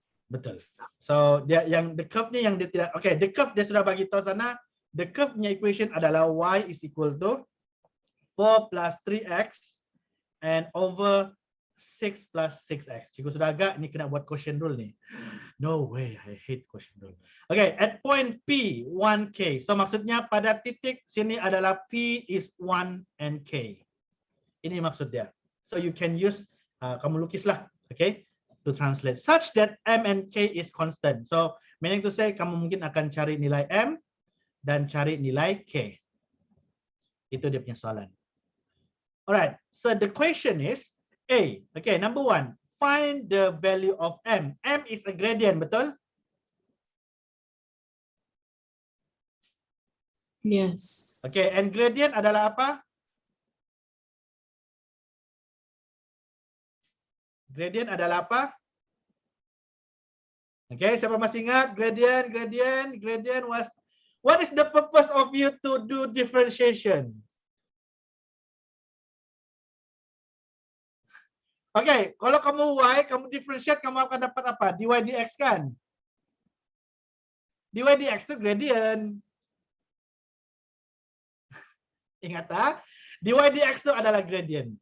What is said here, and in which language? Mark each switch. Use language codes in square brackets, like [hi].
[ms] Betul. So dia yang the curve ni yang dia tidak, okay, the curve dia sudah bagi tahu sana, the curve punya equation adalah [en] y is equal to 4 plus 3x and over 6 plus 6x. [ms] Cikgu sudah agak ni kena buat quotient rule ni. [en] No way, I hate quotient rule. Okay, at point P 1k. [ms] So maksudnya pada titik sini adalah P is 1 and k. Ini maksud dia. [en] So you can use [ms] kamu lukislah, [en] okay, to translate such that m and k is constant. So meaning to say [ms] kamu mungkin akan cari nilai m dan cari nilai k. Itu dia punya soalan. [en] Alright, so the question is A. Okay, number 1, find the value of m. M is a gradient, betul? Yes. [ms] Okay, and gradient adalah apa? Gradient adalah apa? Okay, siapa masih ingat gradient? [en] Gradient was, what is the purpose of you to do differentiation? [ms] Okay, kalau kamu y, kamu differentiate, kamu akan dapat apa? Dy dx kan? Dy dx itu gradient. Ingat tak? Dy dx itu adalah gradient.